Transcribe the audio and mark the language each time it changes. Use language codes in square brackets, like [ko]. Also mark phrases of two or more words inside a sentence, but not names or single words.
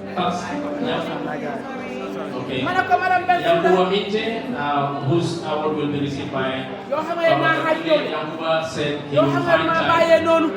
[en] Okay. [wo] Ma ne ko madame Bensuda Yankuba Minte, [en] whose award will be received by [wo] yoo xam ne naa xaaj yow [en] Yankuba said he [wo] yoo [en] will [wo] xam ne [en] find [wo] maa bàyyee [en] time. [wo] noonu.